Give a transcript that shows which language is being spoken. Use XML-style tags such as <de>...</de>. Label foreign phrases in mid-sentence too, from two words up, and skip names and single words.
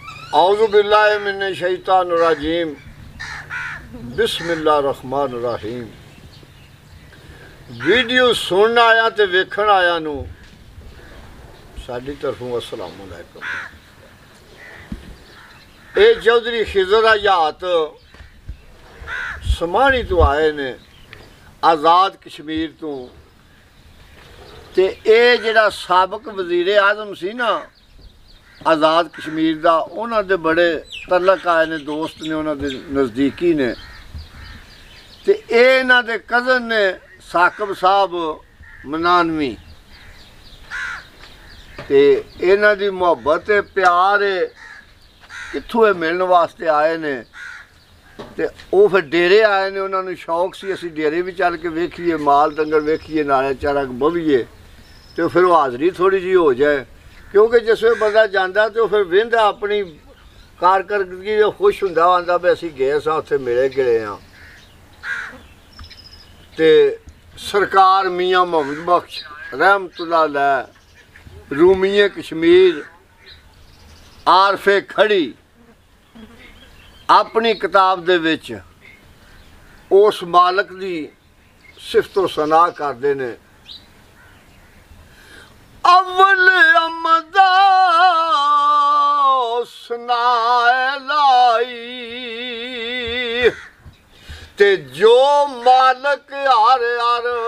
<ar>أعوذ بالله من الشيطان الرجيم بسم الله الرحمن الرحيم.</ar> <pa>ویڈیو سنن آیا تے ویکھن آیا نوں ساڈی طرفوں</pa> <ar>السلام عليكم.</ar> <pa>یہ چوہدری خضر حیات سمانی تو آئے نے آزاد کشمیر تو تے یہ جیہڑا سابق وزیر اعظم سی نا آزاد کشمیر کا انہوں دے بڑے تعلق آئے نے، دوست نے، انہوں نزدیکی نے. تے انہاں دے کزن نے ثاقب صاحب منانوی تے انہاں دی محبت ہے، پیار ہے، کتھوں یہ ملنے واسطے آئے نے. تے وہ پھر ڈیرے آئے نے، انہوں شوق سی اسی ڈیرے بھی چل کے ویکھیے، مال ڈنگر ویکھیے، نالے چارا بویے تو پھر وہ حاضری تھوڑی جی ہو جائے، کیونکہ جس وے بندہ جاتا تو پھر ویندا اپنی کارکردگی خوش ہوندا، آندا بھی اسی گئے ساں اتھے ملے گلے ہاں. تے سرکار میاں محمد بخش</pa> <ar>رحمة الله عليه</ar> <pa>رومیِ کشمیر عارفِ کھڑی اپنی کتاب دے وچ اس مالک دی صفت و ثنا کرتے نے. اول حمد سنائے لائی تے جو مالک ہر ہر</pa>